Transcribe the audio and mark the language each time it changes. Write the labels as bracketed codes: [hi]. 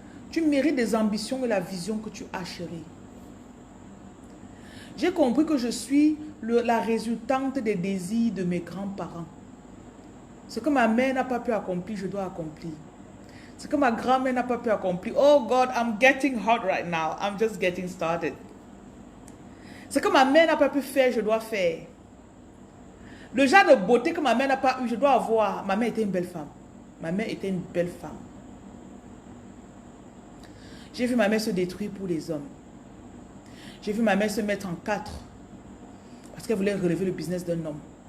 [fr] Tu mérites des ambitions et la vision que tu as, chérie. J'ai compris que je suis la résultante des désirs de mes grands-parents. Ce que ma mère n'a pas pu accomplir, je dois accomplir. Ce que ma grand-mère n'a pas pu accomplir. [en] Oh God, I'm getting hot right now. I'm just getting started. [fr] Ce que ma mère n'a pas pu faire, je dois faire. Le genre de beauté que ma mère n'a pas eu, je dois avoir. Ma mère était une belle femme. Ma mère était une belle femme. J'ai vu ma mère se détruire pour les hommes. J'ai vu ma mère se mettre en quatre parce qu'elle voulait relever le business d'un homme.